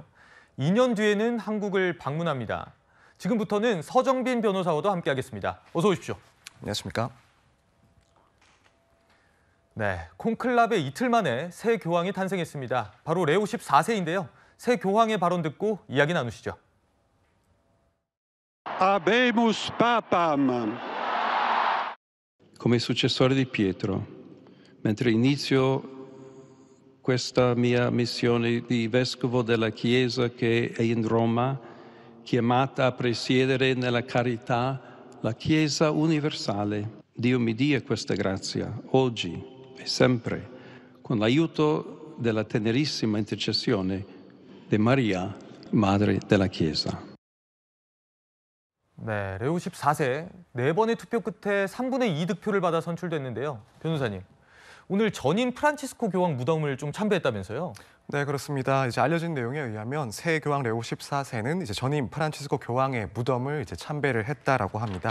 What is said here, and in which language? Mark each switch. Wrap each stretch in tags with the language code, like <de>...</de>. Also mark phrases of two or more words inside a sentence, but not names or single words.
<ko>2년 뒤에는 한국을 방문합니다. 지금부터는 서정빈 변호사와도 함께하겠습니다. 어서 오십시오. 안녕하십니까? 네, 콘클라베 이틀 만에 새 교황이 탄생했습니다. 바로 레오 14세인데요. 새 교황의 발언 듣고 이야기 나누시죠.</ko> <la>Habemus Papam.</la> <it>Come successore di Pietro, mentre inizio questa mia missione di vescovo della Chiesa che è in Roma, chiamata a presiedere nella carità la Chiesa universale. Dio mi dia questa grazia oggi e sempre, con l'aiuto della tenerissima intercessione di Maria, Madre della Chiesa.</it> <ko>네, 레오 14세, 4번의 투표 끝에 3분의 2 득표를 받아 선출됐는데요. 변호사님, 오늘 전임 프란치스코 교황 무덤을 좀 참배했다면서요? 네, 그렇습니다. 이제 알려진 내용에 의하면 새 교황 레오 14세는 이제 전임 프란치스코 교황의 무덤을 이제 참배를 했다라고 합니다.</ko>